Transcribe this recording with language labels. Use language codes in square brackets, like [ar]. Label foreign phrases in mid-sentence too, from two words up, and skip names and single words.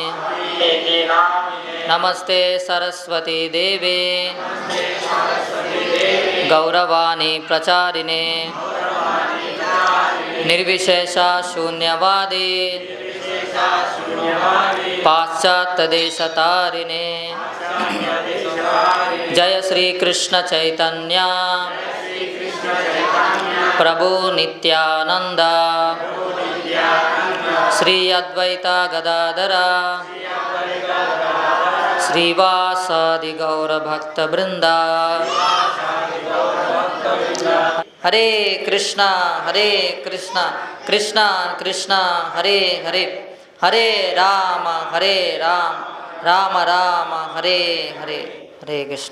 [sa] नमस्ते सरस्वती देवे गौरवाणी प्रचारिणे निर्विशेषा शून्यवादी पाश्चात्यदेशतारिणे। जय श्री कृष्ण चैतन्य प्रभु नित्यानंद श्री अद्वैता गदाधर శ్రీవాసాది గౌరభక్తబృంద. హరే కృష్ణ హరే కృష్ణ కృష్ణ కృష్ణ హరే హరే, హరే రామ రామ రామ హరే హరే, హరే కృష్ణ.